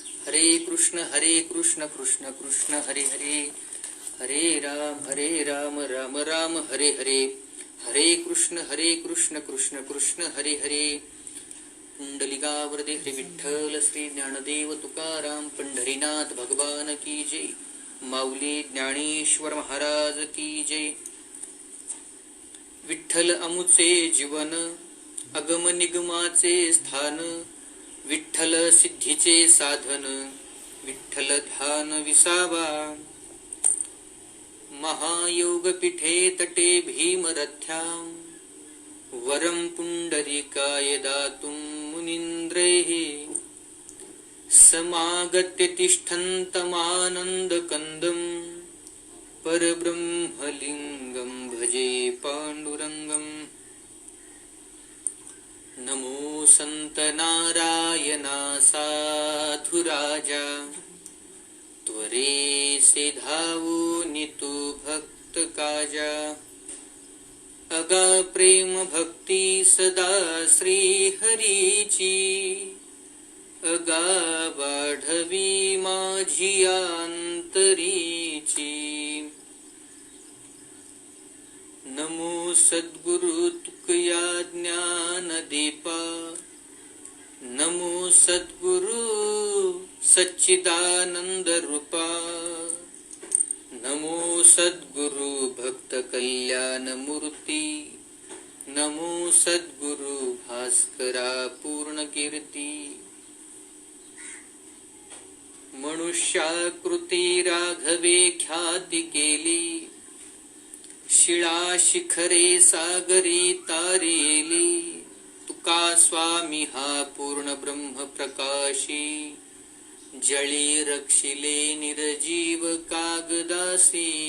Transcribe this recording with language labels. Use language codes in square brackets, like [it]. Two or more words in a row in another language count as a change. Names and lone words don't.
[sa] हरे कृष्ण कृष्ण कृष्ण हरे हरे, हरे राम राम राम हरे हरे, हरे कृष्ण कृष्ण कृष्ण हरे हरे. [hi] पुंडलिकावरदे हरी विठ्ठल श्री ज्ञानदेव तुकाराम पंढरीनाथ भगवान की जय. माऊली ज्ञानेश्वर महाराज की जय. [mr] विठ्ठल अमुचे जीवन अगम निगमाचे स्थान, विठ्ठल सिद्धीचे साधन विठ्ठल ध्यान विसावा. [sa] महायोग पीठे तटे भीमरथ्यां, वरं पुंडरीकाय दातुं मुनींद्रैः. समागत्य तिष्ठन्तमानन्दकन्दं, परब्रह्मलिङ्गं भजे पाण्डुरङ्गम्. [mr] नमो संत नारायणा साधुराजा, त्वरेसे धावूनि तू भक्त काजा. अगा प्रेम भक्ती सदा श्री हरीची, अगा वाढवी माझी अंतरीची. नमो सद्गुरु तुकया ज्ञान दीपा, नमो सद्गुरु सच्चिदानंद रूपा. नमो सद्गुरु भक्त कल्याण मूर्ती, नमो सद्गुरु भास्करा पूर्ण कीर्ती. मनुष्याकृती राघवे ख्याती केली, शिळा शिखरे सागरी तारेली. तुका स्वामी हा पूर्ण ब्रह्म प्रकाशी, जळी रक्षिले निर्जीव कागदासी.